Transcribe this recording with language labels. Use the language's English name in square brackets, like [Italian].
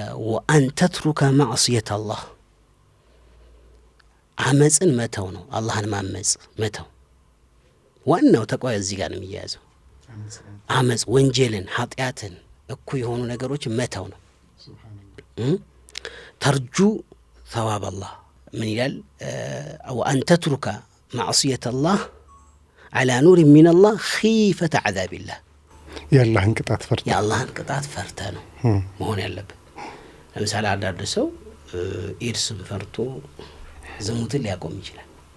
[Arabic] وأن تترك معصية الله [Amharic] አመጽን መተው ነው። አላህን ማመጽ መተው ዋናው ተቅዋ እዚህ ጋር ነው የሚያዘው። አመጽ ወንጀልን ኃጢያትን እኩይ የሆኑ ነገሮች መተው ነው። ተርጁ [Arabic] ثواب الله [Amharic] ምን ይላል? [Arabic] وأن تترك معصية الله على نور من الله خيفة عذاب الله [Amharic] የአላህን ቅጣት ፈርተ የአላህን ቅጣት ፈርተ ነው መሆን ያለበት። ለምሳሌ አንዳንድ ሰው ኢድስን ፈርቶ ዝሙትን ሊያቆም ይችላል።